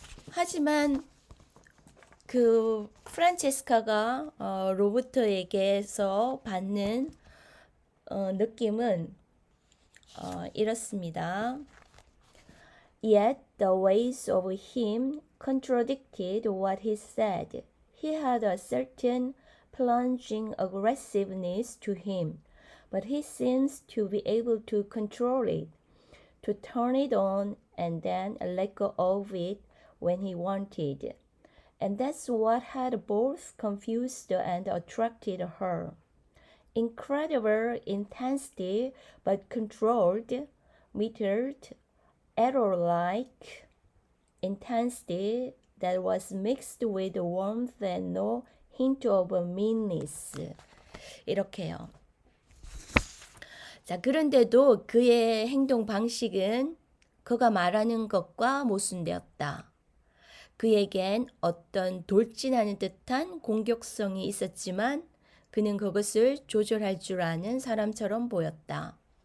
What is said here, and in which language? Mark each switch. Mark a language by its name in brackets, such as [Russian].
[Korean] 하지만 그 프란체스카가 로버트에게서 받는 느낌은 이렇습니다. [English] Yet the ways of him contradicted what he said. He had a certain plunging aggressiveness to him, but he seems to be able to control it, to turn it on and then let go of it when he wanted. And that's what had both confused and attracted her. Incredible intensity, but controlled, metered, arrow-like intensity that was mixed with warmth and no hint of meanness. [Korean] 이렇게요. 자, 그런데도 그의 행동 방식은 그가 말하는 것과 모순되었다. 그에겐 어떤 돌진하는 듯한 공격성이 있었지만 그는 그것을 조절할 줄 아는 사람처럼 보였다.